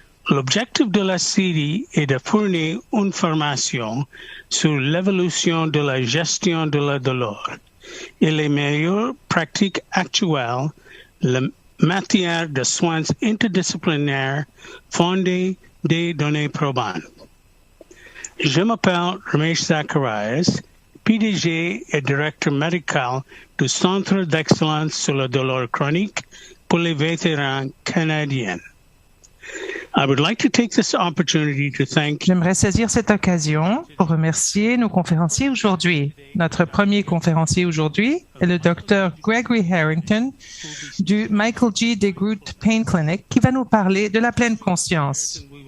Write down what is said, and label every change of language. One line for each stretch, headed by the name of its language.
French: L'objectif de la série est de fournir une formation sur l'évolution de la gestion de la douleur et les meilleures pratiques actuelles en matière de soins interdisciplinaires fondés des données probantes. Je m'appelle Ramesh Zacharias, PDG et directeur médical du Centre d'excellence sur la douleur chronique pour les vétérans canadiens.
English: I would like to take this opportunity to thank.
French: J'aimerais saisir cette occasion pour remercier nos conférenciers aujourd'hui. Notre premier conférencier aujourd'hui est le Dr. Gregory Harrington du Michael G. DeGroot Pain Clinic qui va nous parler de la pleine conscience.